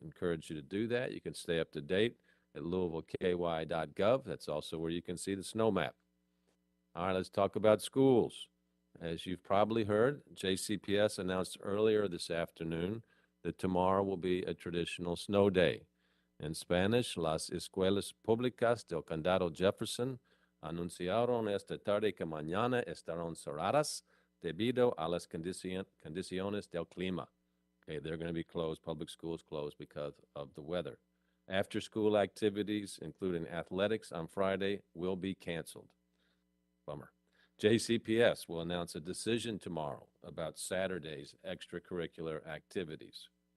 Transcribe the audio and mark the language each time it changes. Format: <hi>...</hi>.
<en>Encourage you to do that. You can stay up to date at louisvilleky.gov. That's also where you can see the snow map. All right, let's talk about schools. As you've probably heard, JCPS announced earlier this afternoon that tomorrow will be a traditional snow day. In Spanish,</en> <es>las escuelas públicas del Condado Jefferson anunciaron esta tarde que mañana estarán cerradas debido a las condiciones del clima.</es> <en>Okay, they're going to be closed, public schools closed because of the weather. After-school activities, including athletics on Friday, will be canceled. Bummer. JCPS will announce a decision tomorrow about Saturday's extracurricular activities.</en>